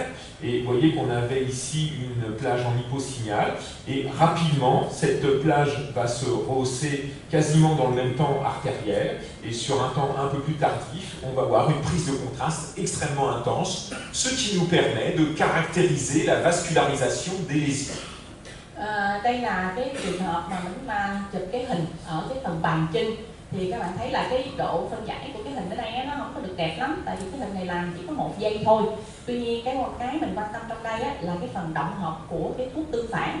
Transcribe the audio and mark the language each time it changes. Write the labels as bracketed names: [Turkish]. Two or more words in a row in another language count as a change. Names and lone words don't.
[French] Et vous voyez qu'on avait ici une plage en hyposignal. Et rapidement, cette plage va se rehausser quasiment dans le même temps artériel. Et sur un temps un peu plus tardif, on va avoir une prise de contraste extrêmement intense, ce qui nous permet de caractériser la vascularisation des lésions. [Vietnamese] Đây là cái trường hợp mà mình chụp cái hình ở cái phần bàn chân, thì các bạn thấy là cái độ phân giải của cái hình ở đây nó không có được đẹp lắm, tại vì cái hình này làm chỉ có 1 giây thôi. Tuy nhiên một cái mình quan tâm trong đây là cái phần động học của cái thuốc tương phản.